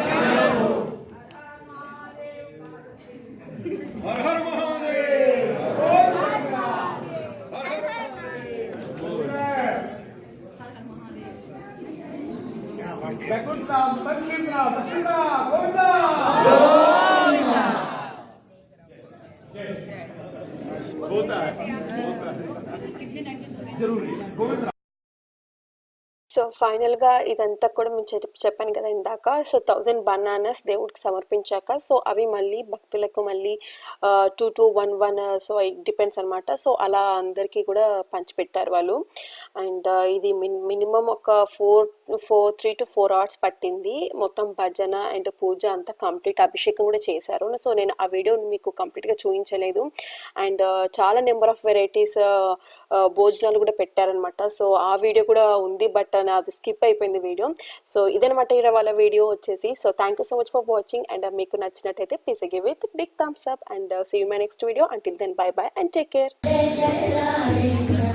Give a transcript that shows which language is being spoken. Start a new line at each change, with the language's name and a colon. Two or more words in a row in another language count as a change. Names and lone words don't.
Hindi: हर हर महादेव, हर हर बैकुंठा संकीर्णा दक्षिणा गोविंदा गोविंदा होता है जरूरी गोविंदा.
Telugu: సో ఫైనల్గా ఇదంతా కూడా మేము చెప్పాను కదా ఇందాక. సో 1000 బనానాస్ దేవుడికి సమర్పించాక సో అవి మళ్ళీ భక్తులకు మళ్ళీ 2 to 1 సో
English: it depends
Telugu: అనమాట. సో అలా అందరికీ కూడా పంచిపెట్టారు వాళ్ళు. అండ్ ఇది మినిమం ఒక
English: 3 to 4 hours
Telugu: పట్టింది. మొత్తం భజన అండ్ పూజ అంతా కంప్లీట్, అభిషేకం కూడా చేశారు. సో నేను ఆ వీడియో మీకు కంప్లీట్గా చూపించలేదు. అండ్ చాలా
English: number of varieties
Telugu: భోజనాలు కూడా పెట్టారనమాట. సో ఆ వీడియో కూడా ఉంది, బట్ నాది స్కిప్ అయిపోయింది వీడియో. సో ఇదనమాట వాళ్ళ వీడియో వచ్చేసి. సో
English: thank you so much for watching and
Telugu: మీకు నచ్చినట్టయితే
English: please give with big thumbs up and see you my next video. until then bye bye and take care.